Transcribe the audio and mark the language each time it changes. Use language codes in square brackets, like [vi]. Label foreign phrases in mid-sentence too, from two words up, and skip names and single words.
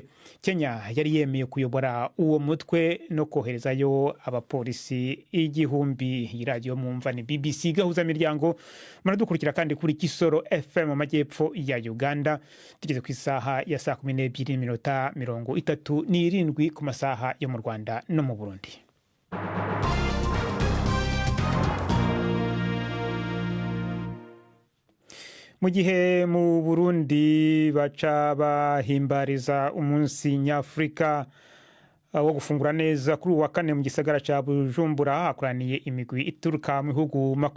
[rn] Kenya yari yemeye kuyobora uwo mutwe no koherezayo abapolisi 1,000. Radio mwumva ni BBC gahuza miryango. Muradukurikira kandi kuri Kisoro FM mu majyepfo ya Uganda. Tugeze ku isaha ya 12:37 ku masaha yo mu Rwanda no mu Burundi. Mu gihe mu Burundi baca bahimbariza umunsi nyafrika wo gufungura neza kuri uwa kane mu gisagara cya Bujumbura, hakoraniye imigwi ituruka mu bihugu